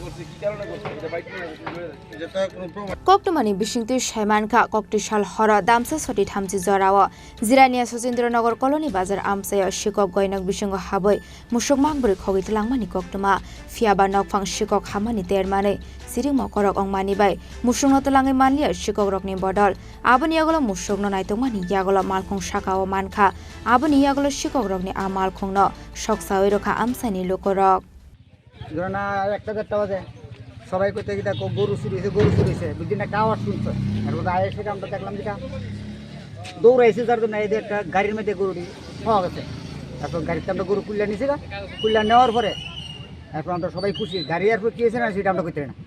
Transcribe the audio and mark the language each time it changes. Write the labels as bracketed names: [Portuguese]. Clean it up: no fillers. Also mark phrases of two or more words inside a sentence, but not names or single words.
[Kok Borok] Koktumani Bishingtu Shaimanka Kokti Sal Hora Damsa Soti Thamji Zorawa Zirania Nagar Colony Bazar Amsayo Sikok Goinak Bishingo Haboi Musuk Mangburi Khogwi Twlangwi Koktuma Fiaba Nokphang Sikok Hamani Termane Siring Mokorok Mani by Musuk Twlangwi Manliya Sikok Bodol Aboni Yago Musuk no Naitomani Yago Malkhung Shaka Manka Aboni Yago Sikok a Malkhung no Sokchawi Rokha Amchaini Lukurok [Bangla] সবাই কইতে কি দেখো গরু চুরিছে দুদিন একটা আওয়াজ শুনছে আর ওটা আইসে আমরা দেখলাম যেটা দৌড়াইছে যার জন্য এই যে একটা গাড়ির মধ্যে গরুটি পাওয়া গেছে তারপর গাড়িতে আমরা গরু কুল্লা নিয়েছি কুল্লা নেওয়ার পরে এখন আমরা সবাই খুশি গাড়ি আর কি হয়েছে না সেটা আমরা কইতে না